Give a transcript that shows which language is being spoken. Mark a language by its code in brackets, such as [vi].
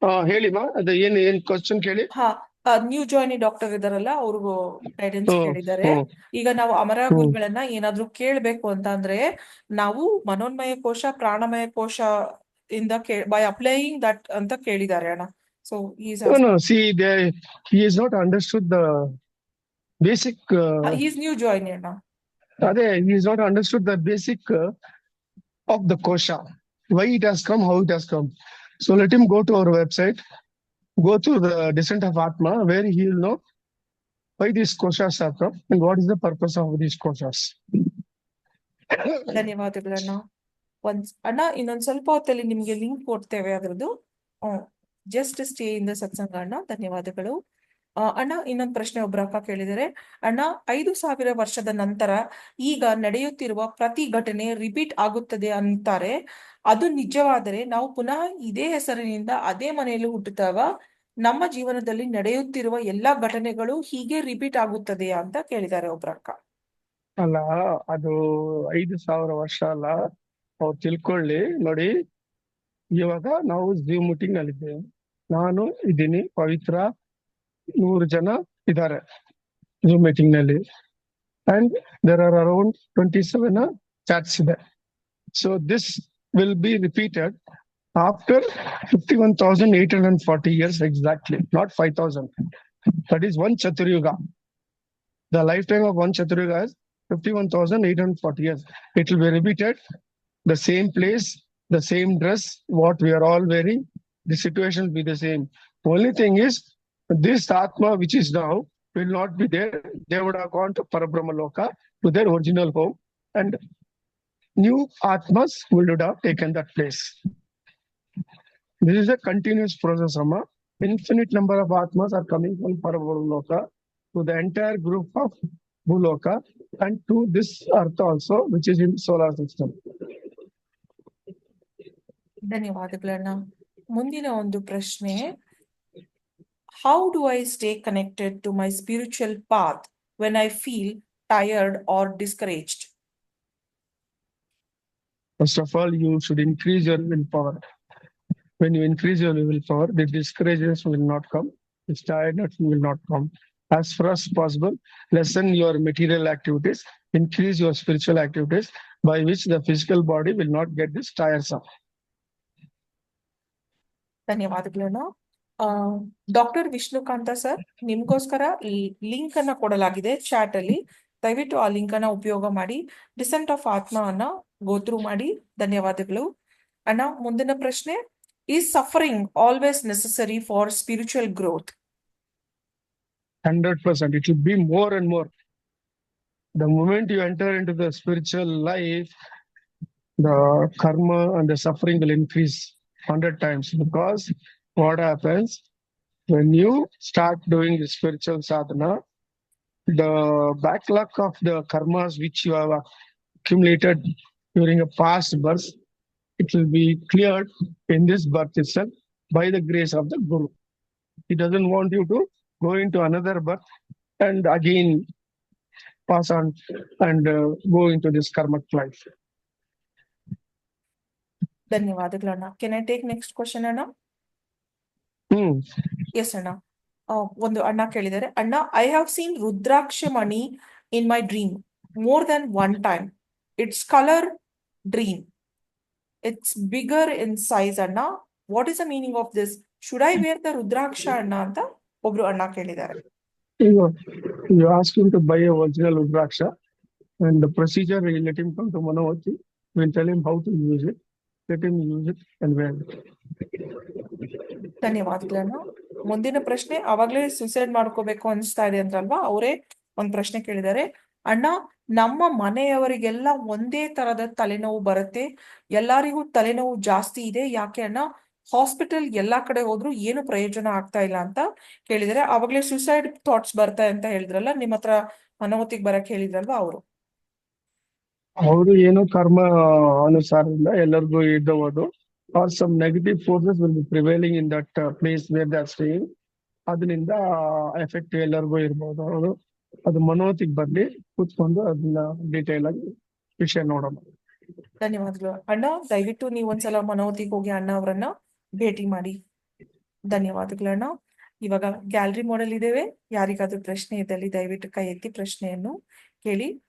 [kn] ಹೇಳಿಮ್ಮ, ಅದು ಏನ್ ಕ್ವಶನ್ ಕೇಳಿ. ಹಾ ನ್ಯೂ ಜಾಯ್ನಿ ಡಾಕ್ಟರ್ ಇದಾರಲ್ಲ ಅವ್ರಿಗೂ ಗೈಡೆನ್ಸ್ ಹ್ಮ್ ಕೇಳಿದ್ದಾರೆ. ಹ್ಮ್ ಈಗ ನಾವು ಅಮರ ಹ್ಮ್ ಗುರುಗಳನ್ನ ಏನಾದ್ರೂ ಕೇಳ್ಬೇಕು ಅಂತ ಅಂದ್ರೆ ನಾವು ಮನೋನ್ಮಯ ಕೋಶ ಪ್ರಾಣಮಯ ಕೋಶ ಇಂದ [en] by applying that [kn] ಅಂತ ಕೇಳಿದ್ದಾರೆ ಅಣ್ಣ. [en] So is No, see, he is not understood the basic. Is new joinee ಅಣ್ಣ. He is not understood the basic of the kosha, why it has come, how it has come. So let him go to our website, go to the Descent of Atma, where he will know why these koshas have come and what is the purpose of these koshas. [kn] ಧನ್ಯವಾದಗಳಣ್ಣ. ಅಣ್ಣ ಇನ್ನೊಂದ್ ಸ್ವಲ್ಪ ಹೊತ್ತಲ್ಲಿ ನಿಮ್ಗೆ link ಕೊಡ್ತೇವೆ ಅದ್ರದ್ದು. [en] just stay in the satsang [kn] ಅಣ್ಣ. ಧನ್ಯವಾದಗಳು. ಅಣ್ಣ ಇನ್ನೊಂದು ಪ್ರಶ್ನೆ ಒಬ್ರ ಅಕ್ಕ ಕೇಳಿದರೆ, ಅಣ್ಣ 5,000 ವರ್ಷದ ನಂತರ ಈಗ ನಡೆಯುತ್ತಿರುವ ಪ್ರತಿ ಘಟನೆ ರಿಪೀಟ್ ಆಗುತ್ತದೆ ಅಂತಾರೆ. ಅದು ನಿಜವಾದರೆ ನಾವು ಪುನಃ ಇದೇ ಹೆಸರಿನಿಂದ ಅದೇ ಮನೆಯಲ್ಲಿ ಹುಟ್ಟುತ್ತಾಗ ನಮ್ಮ ಜೀವನದಲ್ಲಿ ನಡೆಯುತ್ತಿರುವ ಎಲ್ಲಾ ಘಟನೆಗಳು ಹೀಗೆ ರಿಪೀಟ್ ಆಗುತ್ತದೆಯಾ ಅಂತ ಕೇಳಿದ್ದಾರೆ ಒಬ್ರ ಅಕ್ಕ. ಅಲ್ಲ, ಅದು 5,000 ವರ್ಷ ಅಲ್ಲ, ಅವ್ರು ತಿಳ್ಕೊಳ್ಳಿ. ನೋಡಿ, ಇವಾಗ ನಾವು ಝೂಮ್ ಮೀಟಿಂಗ್ ಅಲ್ಲಿ ಇದ್ದೇವೆ, ನಾನು ಇದ್ದೀನಿ, ಪವಿತ್ರ, 100 ಜನ ಇದ್ದಾರೆ ಝೂಮ್ ಮೀಟಿಂಗ್ ನಲ್ಲಿ, [en] and there are around 27 chats [kn] ಇದೆ. [en] So this will be repeated after 51,840 years exactly, not 5,000. That is one Chaturyuga. The lifetime of one Chaturyuga is 51,840 years. It will be repeated, the same place, the same dress, what we are all wearing, the situation will be the same. Only thing is, this Atma which is now will not be there. They would have gone to Parabrahma Loka, to their original home, and new Atmas would have taken that place. This is a continuous process, Amma. Infinite number of Atmas are coming from Parabrahma Loka to the entire group of Bhuloka and to this earth also, which is in solar system. [kn] ಧನ್ಯವಾದಗಳನ್ನ. ಮುಂದಿನ ಒಂದು ಪ್ರಶ್ನೆ, [en] How do I stay connected to my spiritual path when I feel tired or discouraged? First of all, you should increase your willpower. When you increase your willpower, the discouragements will not come, the tiredness will not come. As far as possible, lessen your material activities, increase your spiritual activities, by which the physical body will not get this tiresome. [kn] ಧನ್ಯವಾದಗಳನ್ನ. Doctor Vishnukant sir, ನಿಮ್ಗೋಸ್ಕರ link ಅನ್ನ ಕೊಡಲಾಗಿದೆ chat ಅಲ್ಲಿ. ದಯವಿಟ್ಟು ಆ link ಅನ್ನ ಉಪಯೋಗ ಮಾಡಿ ಡಿಸೆಂಟ್ ಆಫ್ ಆತ್ಮ ಅನ್ನ ಗೋತ್ರು ಮಾಡಿ. ಧನ್ಯವಾದಗಳು ಅಣ್ಣ. ಮುಂದಿನ ಪ್ರಶ್ನೆ, [en] Is suffering always necessary for spiritual growth? 100%. It will be more and more. The moment you enter into the spiritual life, the karma and the suffering will increase 100 times. Because what happens when you start doing the spiritual sadhana, the backlog of the karmas which you have accumulated during a past birth, it will be cleared in this birth itself by the grace of the Guru. He doesn't want you to go into another birth and again pass on and go into this karmic life. [kn] ಧನ್ಯವಾದಗಳಣ್ಣ. [en] Can I take next question ಅಣ್ಣ? Yes ಅಣ್ಣ. [kn] ಒಂದು ಅಣ್ಣ ಕೇಳಿದ್ದಾರೆ, ಅಣ್ಣ, [en] I have seen rudraksha mani in my dream more than one time. It's colour dream. It's bigger in size ಅಣ್ಣ. What is the meaning of this? Should I wear the rudraksha [kn] ಅಣ್ಣ ಅಂತ ಒಬ್ರು ಅಣ್ಣ ಕೇಳಿದ್ದಾರೆ. [en] You ask him to buy a original Rudraksha, and the procedure, we let him come to Manavati. We'll tell him how to use it. Let him use it and wear it. [kn] ಧನ್ಯವಾದಗಳನ್ನ. ಮುಂದಿನ ಪ್ರಶ್ನೆ, ಅವಾಗ್ಲೇ suicide ಮಾಡ್ಕೋಬೇಕು ಅನಿಸ್ತಾ ಇದೆ ಅಂತಲ್ವಾ, ಅವರೇ ಒಂದ್ ಪ್ರಶ್ನೆ ಕೇಳಿದ್ದಾರೆ. ಅಣ್ಣ, ನಮ್ಮ ಮನೆಯವರಿಗೆಲ್ಲ ಒಂದೇ ತರದ ತಲೆನೋವು ಬರುತ್ತೆ, ಎಲ್ಲರಿಗೂ ತಲೆನೋವು ಜಾಸ್ತಿ ಇದೆ, ಯಾಕೆ ಅಣ್ಣ? ಹಾಸ್ಪಿಟಲ್ ಎಲ್ಲಾ ಕಡೆ ಹೋದ್ರು ಏನು ಪ್ರಯೋಜನ ಆಗ್ತಾ ಇಲ್ಲ ಅಂತ ಕೇಳಿದರೆ. ಅವಾಗ್ಲೇ ಸುಸೈಡ್ ಥಾಟ್ಸ್ ಬರ್ತಾ ಅಂತ ಹೇಳಿದ್ರಲ್ಲ, ನಿಮ್ಮ ಹತ್ರ ಮನೋವತಿಗೆ ಬರಕ್ ಹೇಳಿದ್ರಲ್ವಾ ಅವರು ಏನೋ ಕರ್ಮ ಅನುಸಾರದಿಂದ ಎಲ್ಲರಿಗೂ ಇದ್ದವರು, [en] or some negative forces will be prevailing in that place where they are staying. [kn] ಅದರಿಂದ ಎಫೆಕ್ಟ್ ಎಲ್ಲರಿಗೂ ಇರ್ಬೋದು. ಅವರು ಅದು ಮನೋವತಿಗೆ ಬರ್ಲಿ, ಕೂತ್ಕೊಂಡು ಅದನ್ನ ಡೀಟೇಲ್ ಆಗಿ ವಿಷಯ ನೋಡೋಣ. ಧನ್ಯವಾದಗಳು ಅಣ್ಣ. ದಯವಿಟ್ಟು ನೀವು ಒಂದ್ಸಲ ಮನೋವತಿಗೆ ಹೋಗಿ ಅಣ್ಣ ಅವರನ್ನ ಭೇಟಿ ಮಾಡಿ. ಧನ್ಯವಾದಗಳಣ್ಣ. ಇವಾಗ ಗ್ಯಾಲರಿ ಮೋಡಲ್ ಇದ್ದೇವೆ. ಯಾರಿಗಾದ್ರೂ ಪ್ರಶ್ನೆ ಇದ್ದಲ್ಲಿ ದಯವಿಟ್ಟು ಕೈ ಎತ್ತಿ ಪ್ರಶ್ನೆಯನ್ನು ಕೇಳಿ.